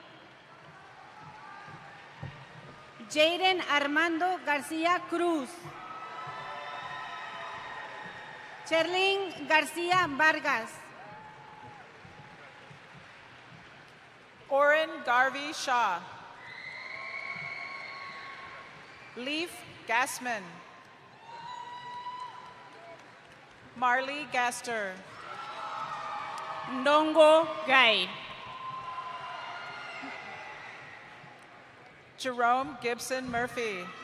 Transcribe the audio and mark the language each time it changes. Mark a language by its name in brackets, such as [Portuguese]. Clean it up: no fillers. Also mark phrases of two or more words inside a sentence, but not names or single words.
[English] Jaden Armando García Cruz. Cherlyn García Vargas. Oren Garvey Shaw. Leaf Gassman. Marley Gaster. Ndongo Guy. Jerome Gibson Murphy.